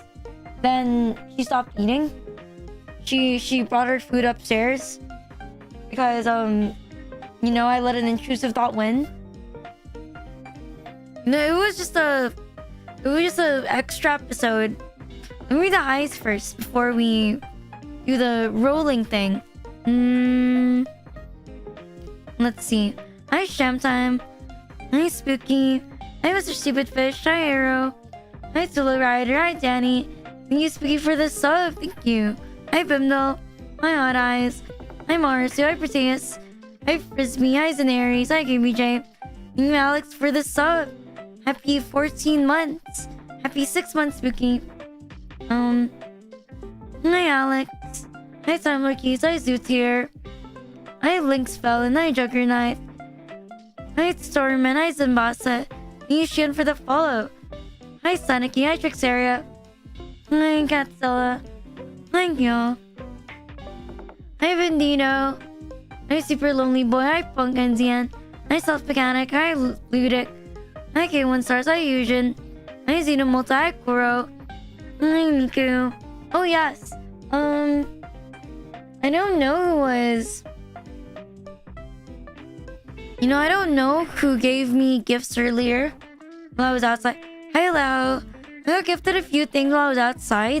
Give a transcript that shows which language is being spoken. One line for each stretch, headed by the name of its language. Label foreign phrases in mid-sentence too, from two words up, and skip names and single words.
English: Then she stopped eating. She brought her food upstairs because I let an intrusive thought win. No, it was just a extra episode. Let me read the highs first before we do the rolling thing. Let's see. Hi, Sham Time. Hi, Spooky. Hi, Mr. Stupid Fish. Hi, Arrow. Hi, Solo Rider. Hi, Danny. Thank you, Spooky, for the sub. Thank you. Hi, Bimdal. Hi, Hot Eyes. Hi, Mars. Hi, Proteus. Hi, Frisbee. Hi, Zanaries. Hi, KBJ. Thank you, Alex, for the sub. Happy 14 months. Happy 6 months, Spooky. Hi, Alex. Hi, Time Lurkies. Hi, Zootier. Hi, Lynx Felon. Hi, Juggernaut. Hi, Stormman. Hi, Zimbasa. Thank you, Shion, for the follow. Hi, Saniki. Hi, Trixaria. Hi, Catzilla. Thank you. Hi, Vendino. Hi, Super Lonely Boy. Hi, Punk NZN. Hi, Self Mechanic. Hi, Ludic. Hi, K1 Stars. Hi, Eugen. Hi, Xenomulta. Hi, Kuro. Hi, Niku. Oh, yes. I don't know who was... You know, I don't know who gave me gifts earlier while I was outside. Hello. I got gifted a few things while I was outside.